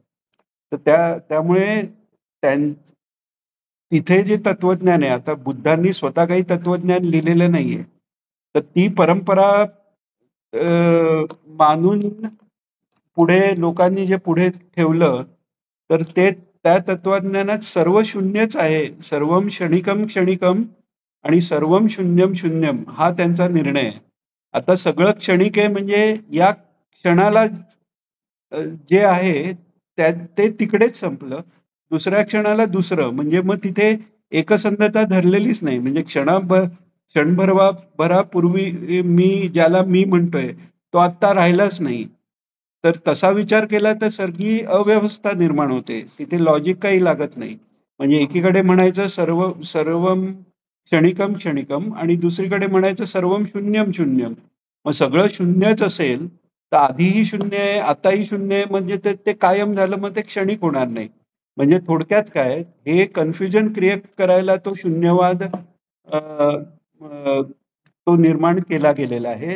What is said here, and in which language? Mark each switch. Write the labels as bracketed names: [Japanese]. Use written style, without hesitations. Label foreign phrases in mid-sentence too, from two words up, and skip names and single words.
[Marathi] तर त्यामुळे तिथे जे तत्वज्ञान आहे, आता बुद्धांनी स्वतः काही तत्वज्ञान लिहिलेलं नाहीये. तर ती परंपरा मानून पुढे लोकांनी जे पुढे ठेवलं, तर ते त्या तत्वज्ञानात सर्व शून्यच आहे. [Sanskrit] सर्वम क्षणिकम क्षणिकम [Marathi] आणि [Sanskrit] सर्वम शून्यम शून्यम [Marathi] हा त्यांचा निर्णय आहे. आता सगळं क्षणिक आहे म्हणजे या क्षणाला जे आहे ते तिकडेच संपलं. दुसऱ्या क्षणाला दुसरं म्हणजे मग तिथे एकसंधता धरलेलीच नाही. म्हणजे क्षणभरापूर्वी ज्याला मी म्हणतोय तो आत्ता राहिलाच नाही. तर तसा विचार केला तर सगळी अव्यवस्था निर्माण होते. तिथे लॉजिक काही लागत नाही. म्हणजे एकीकडे म्हणायचं [Sanskrit] सर्वम क्षणिकम क्षणिकम [Marathi] आणि दुसरीकडे म्हणायचं [Sanskrit] सर्वम शून्यम शून्यम. [Marathi] मग सगळं शून्यच असेल तर आधीही शून्य आहे, आताही शून्य आहे, म्हणजे ते कायम झालं, मग ते क्षणिक होणार नाही. म्हणजे थोडक्यात काय, हे [English] confusion create [Marathi] करायला तो शून्यवाद तो निर्माण केला गेलेला आहे.